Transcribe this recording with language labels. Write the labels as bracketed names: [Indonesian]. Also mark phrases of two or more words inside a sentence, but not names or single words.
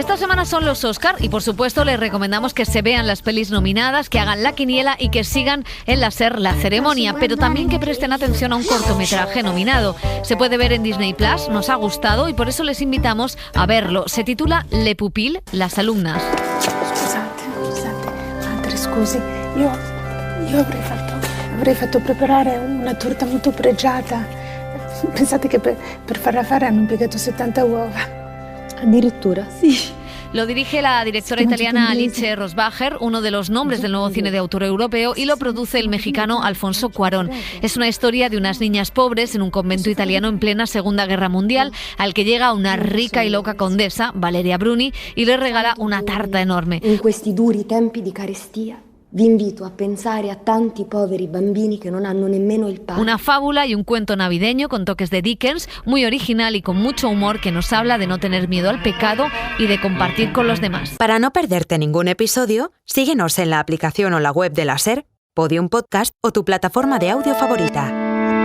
[Spanish] Esta semana son los Oscars y por supuesto les recomendamos que se vean las pelis nominadas, que hagan la quiniela y que sigan en la SER la ceremonia, pero también que presten atención a un cortometraje nominado. Se puede ver en Disney Plus, nos ha gustado y por eso les invitamos a verlo. Se titula Le Pupille, las alumnas. [Italian] Scusi, io avrei fatto preparare una torta molto pregiata. Pensate che per farla fare hanno impiegato 70 uova. Addirittura? Sì. [Spanish] Lo dirige la directora italiana Alice Rosbacher, uno de los nombres del nuevo cine de autor europeo, y lo produce el mexicano Alfonso Cuarón. Es una historia de unas niñas pobres en un convento italiano en plena Segunda Guerra Mundial, al que llega una rica y loca condesa, Valeria Bruni, y le regala una tarta enorme. [Italian] In questi duri tempi di carestia vi invito a pensare a tanti poveri bambini que no hanno nemmeno il pane. [Spanish] Una fábula y un cuento navideño con toques de Dickens, muy original y con mucho humor, que nos habla de no tener miedo al pecado y de compartir con los demás. Para no perderte ningún episodio, síguenos en la aplicación o la web de la SER, Podium Podcast o tu plataforma de audio favorita.